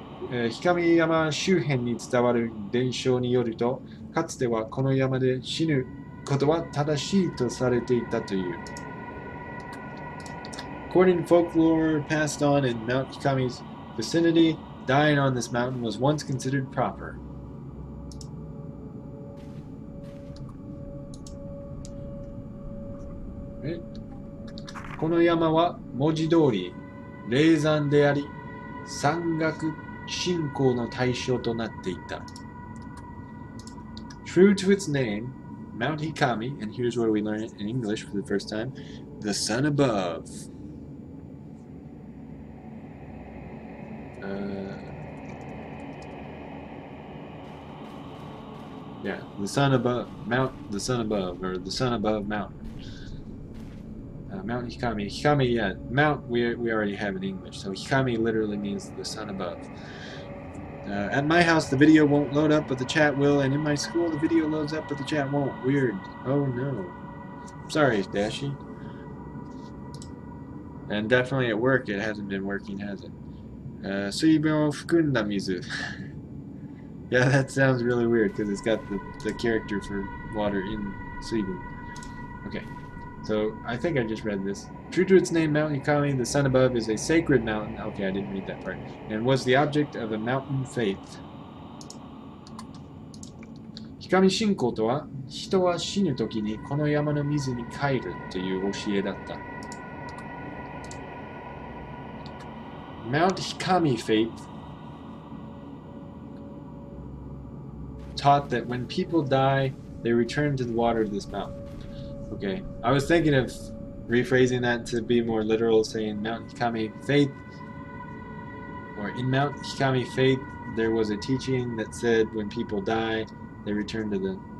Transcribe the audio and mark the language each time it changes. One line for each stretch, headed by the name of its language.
Japanese: 氷上山周辺に伝わる伝承によると、かつてはこの山で死ぬことは正しいとされていたという。
English: According to folklore passed on in Mount Hikami's vicinity, dying on this mountain was once considered proper. Right.
Japanese: この山は文字通り霊山であり、山岳信仰の対象となっていた。
English: True to its name, Mount Hikami, and here's where we learn it in English for the first time, the sun above. Yeah, the sun above, the sun above, or the sun above mountain. Mount Hikami. Hikami, yeah, Mount we already have in English, so Hikami literally means the sun above. At my house, the video won't load up, but the chat will, and in my school, the video loads up, but the chat won't. Weird. Oh no. Sorry, Dashi. And definitely at work, it hasn't been working, has it?
Japanese: 水分を含んだ水.
English: Yeah, that sounds really weird because it's got the character for water in 水分. Okay, so I think I just read this. True to its name, Mount Hikami, the sun above, is a sacred mountain. Okay, I didn't read that part. And was the object of a mountain faith.
Japanese: 光信仰とは、人は死ぬ時にこの山の水に帰るという教えだった。
English: Mount Hikami faith taught that when people die, they return to the water of this mountain. Okay, I was thinking of rephrasing that to be more literal, saying Mount Hikami faith, or in Mount Hikami faith, there was a teaching that said when people die, they return to the...